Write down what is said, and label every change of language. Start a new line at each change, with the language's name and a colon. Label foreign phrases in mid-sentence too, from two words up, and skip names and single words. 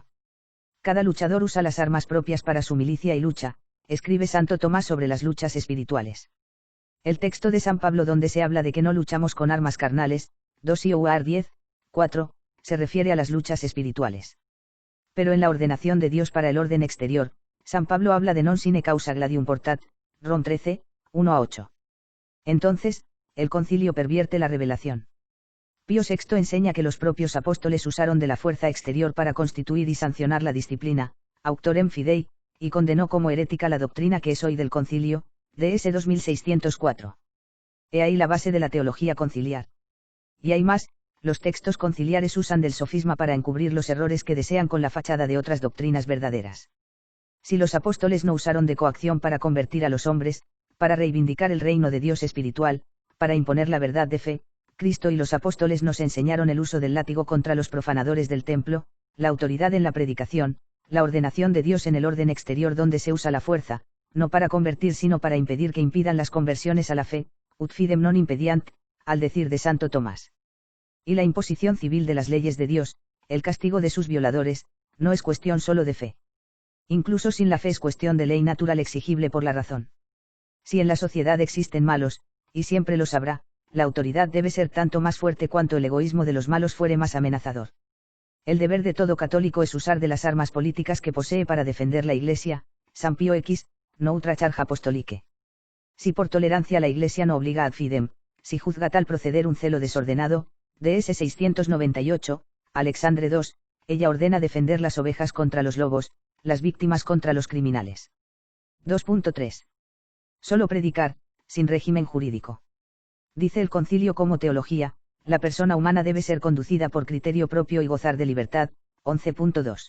Spanish: Cada luchador usa las armas propias para su milicia y lucha, escribe Santo Tomás sobre las luchas espirituales. El texto de San Pablo donde se habla de que no luchamos con armas carnales, 2 Ioar 10, 4, se refiere a las luchas espirituales. Pero en la ordenación de Dios para el orden exterior, San Pablo habla de
Latin: non sine causa gladium portat,
Spanish: Rom 13, 1-8. Entonces, el concilio pervierte la revelación. Pío VI enseña que los propios apóstoles usaron de la fuerza exterior para constituir y sancionar la disciplina,
Latin: auctorem fidei,
Spanish: y condenó como herética la doctrina que es hoy del concilio, DS 2604. He ahí la base de la teología conciliar. Y hay más, los textos conciliares usan del sofisma para encubrir los errores que desean con la fachada de otras doctrinas verdaderas. Si los apóstoles no usaron de coacción para convertir a los hombres, para reivindicar el reino de Dios espiritual, para imponer la verdad de fe, Cristo y los apóstoles nos enseñaron el uso del látigo contra los profanadores del templo, la autoridad en la predicación, la ordenación de Dios en el orden exterior donde se usa la fuerza, no para convertir sino para impedir que impidan las conversiones a la fe,
Latin: ut fidem non impediant,
Spanish: al decir de Santo Tomás. Y la imposición civil de las leyes de Dios, el castigo de sus violadores, no es cuestión solo de fe. Incluso sin la fe es cuestión de ley natural exigible por la razón. Si en la sociedad existen malos, y siempre los habrá, la autoridad debe ser tanto más fuerte cuanto el egoísmo de los malos fuere más amenazador. El deber de todo católico es usar de las armas políticas que posee para defender la Iglesia, San Pío X, Noutra Charge Apostolique. Si por tolerancia la Iglesia no obliga
Latin: ad fidem,
Spanish: si juzga tal proceder un celo desordenado, DS 698, Alexandre II, ella ordena defender las ovejas contra los lobos, las víctimas contra los criminales. 2.3. Solo predicar, sin régimen jurídico. Dice el concilio como teología, la persona humana debe ser conducida por criterio propio y gozar de libertad, 11.2.